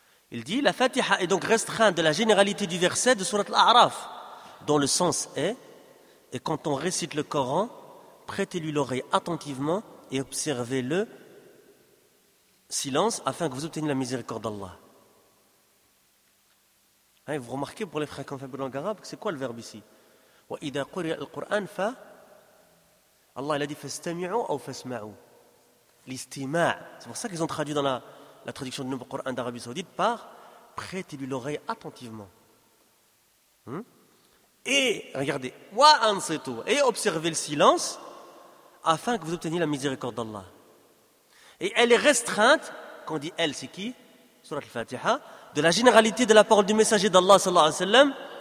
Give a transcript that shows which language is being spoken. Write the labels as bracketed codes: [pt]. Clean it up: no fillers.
[fr] Il dit, la Fatiha est donc restreinte de la généralité du verset de Sourate l'A'raf, dont le sens est, et quand on récite le Coran, prêtez-lui l'oreille attentivement et observez-le silence afin que vous obteniez la miséricorde d'Allah. Hein, vous remarquez pour les frères qui ont fait un peu de langue arabe, c'est quoi le verbe ici? [ar] وَإِذَا قُرِيَ الْقُرْآنَ فَ [fr] Allah il a dit [ar] فَاسْتَمِعُوا أَوْ فَاسْمَعُوا l'istima'. [fr] C'est pour ça qu'ils ont traduit dans la traduction du nouveau Coran d'Arabie Saoudite par prêtez-lui l'oreille attentivement. Et regardez, et observez le silence afin que vous obteniez la miséricorde d'Allah. Et elle est restreinte, quand on dit elle, c'est qui? Sourate al-Fatiha, de la généralité de la parole du messager d'Allah sallallahu alayhi wa sallam.